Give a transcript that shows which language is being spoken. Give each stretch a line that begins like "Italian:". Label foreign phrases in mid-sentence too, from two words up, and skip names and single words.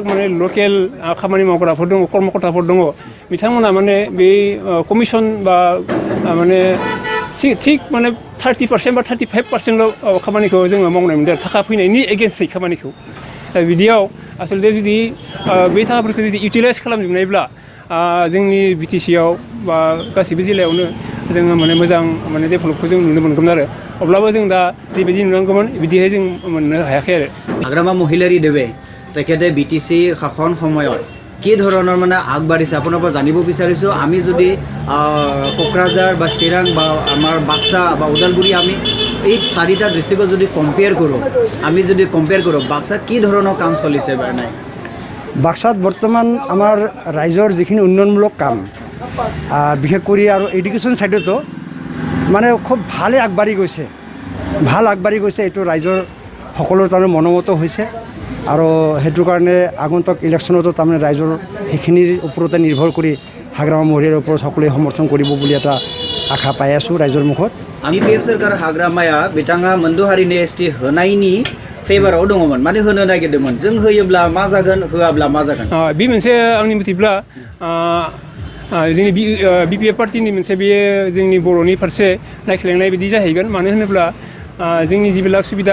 Bodo: माने लकेल खामानि मावग्राफोर दङ कर्मकर्ताफोर दङ बिथांमोना माने बे कमिसन बा माने थिग माने 30% बा 35%ल' खामानिखौ जोङो मावनाय मोनदों थाखा फैनायनि एगेन्स्टै खामानिखौ दा बिदियाव आसलथे जुदि बे थाखाफोरखौ जुदि इउटिलाइज खालामजोबनायब्ला जोंनि BTCआव बा गासैबो जिल्लायावनो जोङो माने मोजां माने डेभेलपखौ जों नुनो मोनगौमोन आरो अब्लाबो जों दा जेबायदि नुनांगौमोन बिदिहाय जों मोननो हायाखै आरो
Assamese: हाग्रामा মহিলাৰী দেৱে তেখেতে BTC শাসন সময়ত কি ধৰণৰ মানে আগবাঢ়িছে আপোনাৰ পৰা জানিব বিচাৰিছোঁ আমি যদি কোকৰাঝাৰ বা চিৰাং বা আমাৰ বাক্সা বা ওদালগুৰি আমি এই চাৰিটা ডিষ্ট্ৰিক্টত যদি কম্পেয়াৰ কৰোঁ বাক্সাত কি ধৰণৰ কাম চলিছে বা নাই বাক্সাত বৰ্তমান আমাৰ ৰাইজৰ যিখিনি উন্নয়নমূলক কাম বিশেষ কৰি আৰু এডুকেশ্যন ছাইডতো মানে খুব ভালে আগবাঢ়ি গৈছে এইটো ৰাইজৰ সকলোৰ তাৰমানে মনোমত হৈছে আৰু সেইটো কাৰণে আগন্তুক ইলেকশ্যনতো তাৰমানে ৰাইজৰ সেইখিনিৰ ওপৰতে নিৰ্ভৰ কৰি হাগ্ৰামা মহিলাৰ ওপৰত সকলোৱে সমৰ্থন কৰিব বুলি এটা আশা পাই আছোঁ ৰাইজৰ মুখত
Bodo: BPF सोरखार हाग्रामाया बिथाङा मोनद' हारिनि ST होनायनि फेभाराव दङमोन माने होनो नागिरदोंमोन जों होयोब्ला मा जागोन होआब्ला मा जागोन बे मोनसे आंनि मथेब्ला जोंनि BPF पार्टिनि मोनसे बेयो जोंनि बर'नि फारसे नायख्लेंनाय बायदि जाहैगोन मानो होनोब्ला जोंनि जिबिलाक सुबिदा